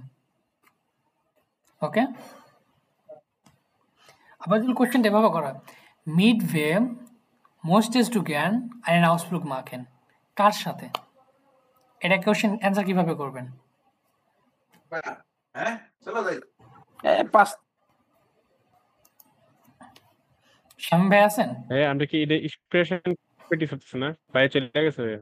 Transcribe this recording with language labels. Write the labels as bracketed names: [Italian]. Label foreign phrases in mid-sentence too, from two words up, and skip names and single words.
[Bangla] ওকে, আবার যদি কোশ্চেনটা এভাবে করা [German] mit wem möchtest du gern einen Ausflug machen, [Bangla] কার সাথে, এটা কোশ্চেন অ্যানসার কিভাবে করবেন? শামীম ভাই আছেন? আমরা কি এটা এক্সপ্রেশন পেটি হচ্ছে না ভাই, চলে গেছে ভাইয়া।